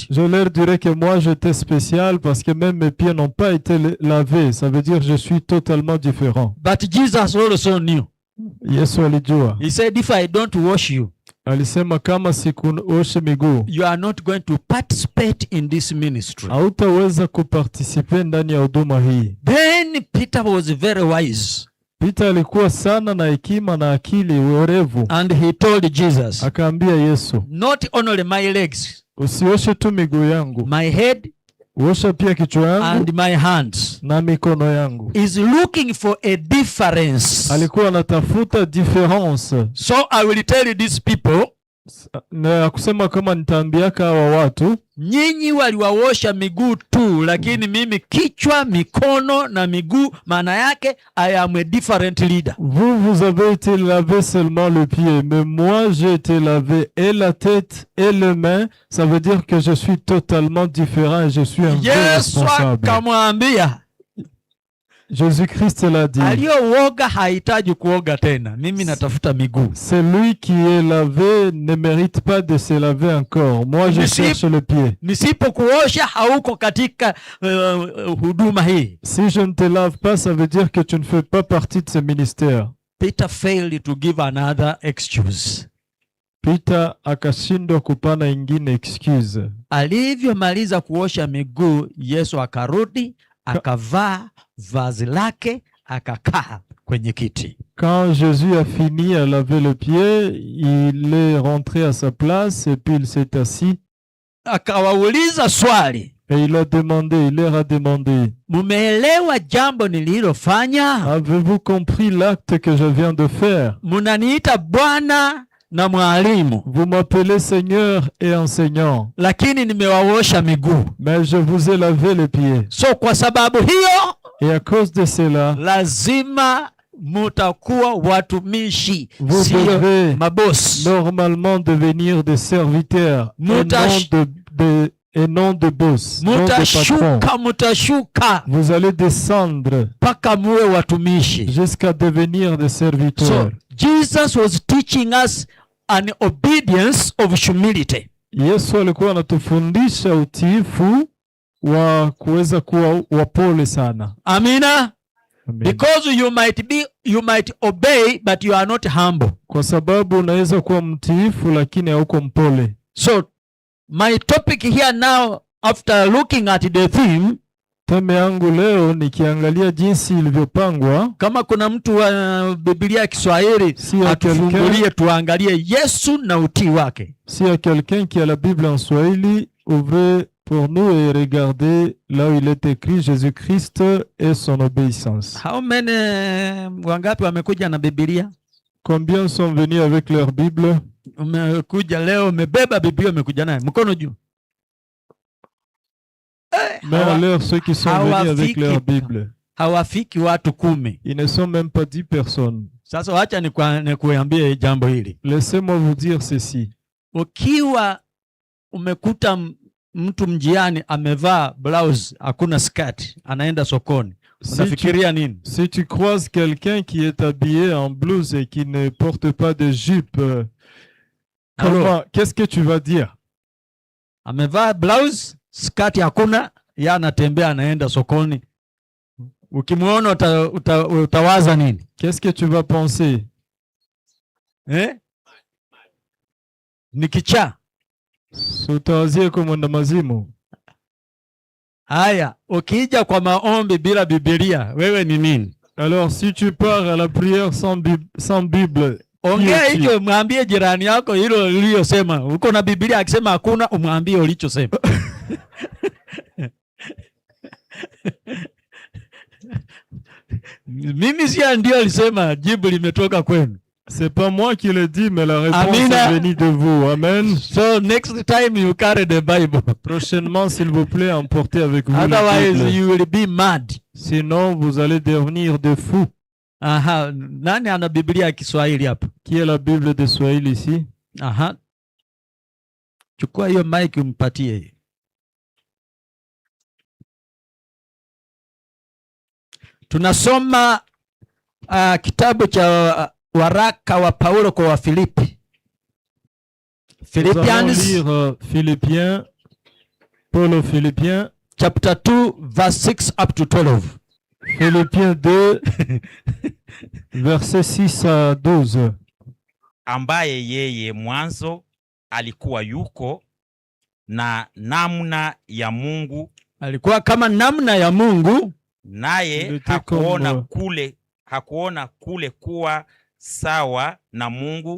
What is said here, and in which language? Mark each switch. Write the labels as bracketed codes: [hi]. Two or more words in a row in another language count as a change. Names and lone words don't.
[fr] Je leur dirais que moi j'étais spécial parce que même mes pieds n'ont pas été lavés. Ça veut dire que je suis totalement différent. [en] But Jesus also knew. [sw] Yesu alijua. [en] He said, if I don't wash you, [sw] alisema kama sikuoshe miguu, [en] you are not going to participate in this ministry. [sw] Hautaweza kuparticiper ndani ya huduma hii. [en] Then Peter was very wise. [sw] Peter alikuwa sana na hekima na akili werevu. [en] And he told Jesus, [sw] akaambia Yesu, [en] not only my legs, [sw] usioshe tu miguu yangu, [en] my head, [sw] osha pia kichwa yangu [en] and my hands. [sw] na mikono yangu. [en] Is looking for a difference. [sw] Alikuwa anatafuta difference. [en] So I will tell these people, [sw] na kusema kama nitaambiaka hawa watu, nyinyi waliwaosha miguu tu, lakini mimi kichwa, mikono na miguu, maana yake [en] I am a different leader. [fr] Vous avez été lavé seulement le pied, mais moi j'ai été lavé et la tête et les mains. Ça veut dire que je suis totalement différent et je suis un vrai responsable. [sw] Akamwambia, [fr] Jésus-Christ l'a dit. [sw] Aliyooga hahitaji kuoga tena. Mimi natafuta miguu. [fr] Celui qui est lavé ne mérite pas de se laver encore. Moi je cherche le pied. [sw] Nisipokuosha hauko katika huduma hii. [fr] Si je ne te lave pas, ça veut dire que tu ne fais pas partie de ce ministère. [en] Peter failed to give another excuse. [sw] Peter akashindwa kupana ingine excuse. Alivyomaliza kuosha miguu, Yesu akarudi, akavaa vazi lake, akakaa kwenye kiti. [fr] Quand Jésus a fini à laver le pied, il est rentré à sa place et puis il s'est assis. [sw] Akawauliza swali. [fr] Et il leur a demandé, [sw] mumeelewa jambo nililofanya? [fr] Avez-vous compris l'acte que je viens de faire? [sw] Munaniita Bwana na mwalimu. [fr] Vous m'appelez Seigneur et enseignant. [sw] Lakini nimewaosha miguu. [fr] Mais je vous ai lavé les pieds. [sw] So kwa sababu hiyo, [fr] et à cause de cela, [sw] lazima mutakuwa watumishi, [fr] vous devez [sw] maboss. [fr] Normalement devenir des serviteurs et non de boss, non de patron. [sw] Mutashuka. [fr] Vous allez descendre [sw] paka muwe watumishi, [fr] jusqu'à devenir des serviteurs. [en] So, Jesus was teaching us an obedience of humility. [sw] Yesu alikuwa anatufundisha utiifu wa kuweza kuwa wapole sana. Amina. [en] Amen. Because you might obey but you are not humble. [sw] Kwa sababu unaweza kuwa mtiifu lakini hauko mpole. [en] So my topic here now, after looking at the theme, [sw] teme yangu leo nikiangalia jinsi ilivyopangwa. Kama kuna mtu wa Biblia ya Kiswahili atufungulie tuangalie Yesu na utii wake. [fr] Si y a quelqu'un qui a la Bible en Swahili, ouvrez pour nous et regardez là où il est écrit Jésus-Christ et son obéissance. [en] How many [sw] wangapi wamekuja na Biblia? [fr] Combien sont venus avec leur Bible? [sw] Umekuja leo umebeba Biblia umekuja nayo. Mkono juu. [fr] Mais alors ceux qui sont venus avec leur Bible, [sw] hawafiki watu 10. [fr] Ils ne sont même pas 10 personnes. [sw] Sasa wacha nikuambie jambo hili. [fr] Laissez-moi vous dire ceci. [sw] Ukiwa umekuta mtu mjiani amevaa blouse hakuna skirt anaenda sokoni, unafikiria nini? [fr] Si tu croises quelqu'un qui est habillé en blouse et qui ne porte pas de jupe, qu'est-ce que tu vas dire? [sw] Amevaa blouse, skirt hakuna, yeye anatembea anaenda sokoni. Ukimwona utawaza nini? [fr] Qu'est-ce que tu vas penser? [sw] Ni kichaa. Utawazie kwa mwenda mazimu. Haya, ukija kwa maombi bila Biblia, wewe ni nini? [fr] Alors si tu pars à la prière sans Bible, [sw] ongea hicho, mwambie jirani yako hilo uliyosema. Uko na Biblia akisema hakuna, umwambie ulichosema. Mimi si ndio alisema, jibu limetoka kwenu. [fr] C'est pas moi qui le dis, mais la réponse est venue de vous. [en] Amen. So next time you carry the Bible. [fr] Prochainement, s'il vous plaît, emportez avec vous la Bible. [en] Otherwise you will be mad. [fr] Sinon, vous allez devenir de fous. [sw] Aha, nani ana Biblia ya Kiswahili hapa? [fr] Qui a la Bible de Swahili ici? Aha. [sw] Chukua hiyo mic umpatie. Tunasoma kitabu cha waraka wa Paulo kwa Wafilipi. [fr] Philippiens, Paul aux Philippiens, [en] chapter 2 verse 6 up to 12. [fr] Philippiens 2 verset 6 à 12. [sw] Ambaye yeye mwanzo alikuwa yuko na namna ya Mungu, alikuwa kama namna ya Mungu, naye hakuona kule kuwa sawa na Mungu.